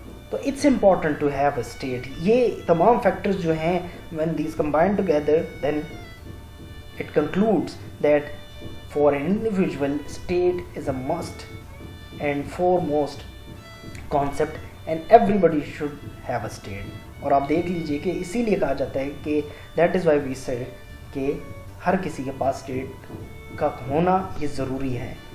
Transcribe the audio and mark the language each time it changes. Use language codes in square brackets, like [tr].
[en] تو it's important to have a state. [ur] یہ تمام فیکٹرز جو ہیں [en] when these combine together, then it concludes that for an individual, state is a must and foremost concept and everybody should have a state. [ur] اور آپ دیکھ لیجئے کہ اسی لیے کہا جاتا ہے کہ [en] that is why we said [ur] کہ ہر کسی کے پاس اسٹیٹ کا ہونا یہ ضروری ہے.